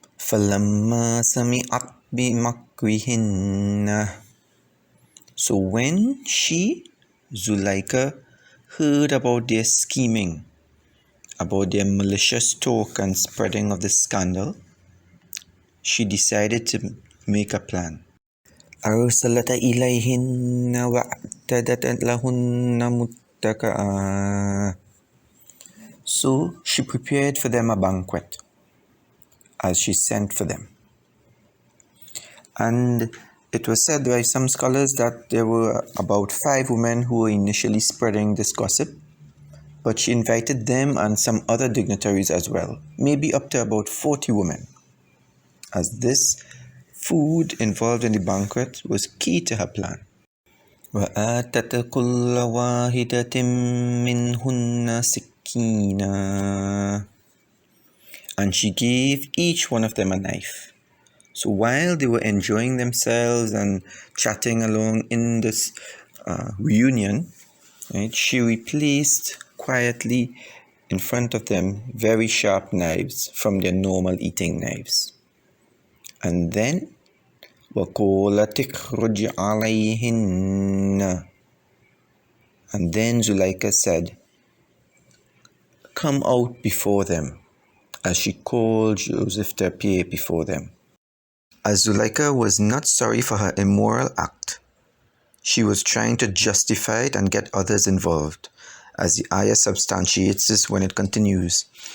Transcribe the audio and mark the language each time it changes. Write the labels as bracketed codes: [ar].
[ar] فَلَمَّا سَمِعَتْ بِمَكْرِهِنَّ. [en] So when she, Zuleika, heard about their scheming, about their malicious talk and spreading of the scandal, she decided to make a plan. [ar] أرسلت إليهن وأعتدت لهن متكئا. [en] So she prepared for them a banquet as she sent for them. And it was said by some scholars that there were about 5 women who were initially spreading this gossip, but she invited them and some other dignitaries as well, maybe up to about 40 women, as this food involved in the banquet was key to her plan. [ar] وَآتَتْ كُلَّ وَاحِدَةٍ مِّنْهُنَّ سِكِّينًا. [en] And she gave each one of them a knife. So while they were enjoying themselves and chatting along in this reunion, right, she replaced quietly in front of them very sharp knives from their normal eating knives. And then [ar] وَقَالَتِ اخْرُجْ عَلَيْهِنَّ. [en] And then Zuleika said, "Come out before them," as she called Joseph to appear before them. As Zuleika was not sorry for her immoral act, she was trying to justify it and get others involved, as the ayah substantiates this when it continues.